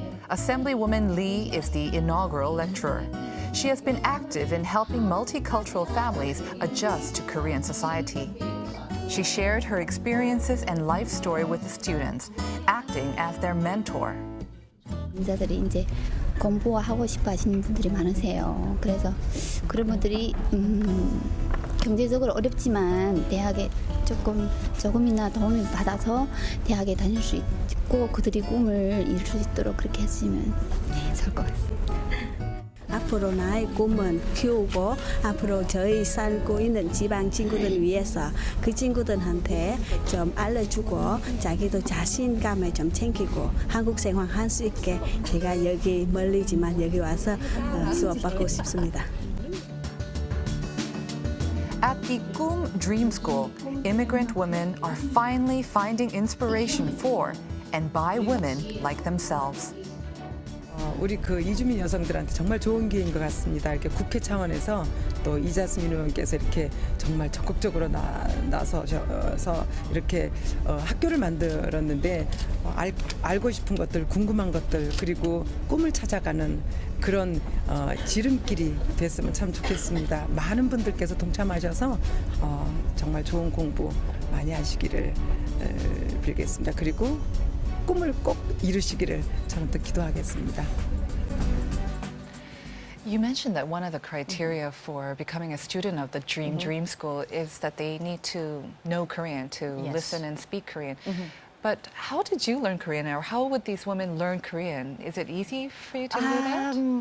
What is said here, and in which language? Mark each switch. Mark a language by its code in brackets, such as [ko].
[en] Assemblywoman Lee is the inaugural lecturer. She has been active in helping multicultural families adjust to Korean society. She shared her experiences and life story with the students, acting as their mentor. [ko] 인자들이 이제 공부하고 싶어 하시는 분들이 많으세요. 그래서 그런 분들이 경제적으로 어렵지만 대학에 조금이나 도움을 받아서 대학에 다닐 수 있고 그들이 꿈을 이룰 수 있도록 그렇게 해주시면 좋을 것 같습니다. 앞으로 나의 꿈은 키우고 앞으로 저희 살고 있는 지방 친구들 위해서 그 친구들한테 좀 알려주고 자기도 자신감을 좀 챙기고 한국 생활할 수 있게 제가 여기 멀리지만 여기 와서 수업받고 싶습니다. [en] At the Kum Dream School, immigrant women are finally finding inspiration for and by women like themselves. [ko] 우리 그 이주민 여성들한테 정말 좋은 기회인 것 같습니다. 이렇게 국회 차원에서 또 이자스민 의원께서 이렇게 정말 적극적으로 나서셔서 이렇게 학교를 만들었는데 알고 싶은 것들, 궁금한 것들, 그리고 꿈을 찾아가는 그런 지름길이 됐으면 참 좋겠습니다. 많은 분들께서 동참하셔서 정말 좋은 공부 많이 하시기를 빌겠습니다. 그리고 꿈을 꼭 이루시기를 저는 또 기도하겠습니다. [en] You mentioned that one of the criteria for becoming a student of the Dream School is that they need to know Korean, to Yes. listen and speak Korean. But how did you learn Korean, or how would these women learn Korean? Is it easy for you to do that?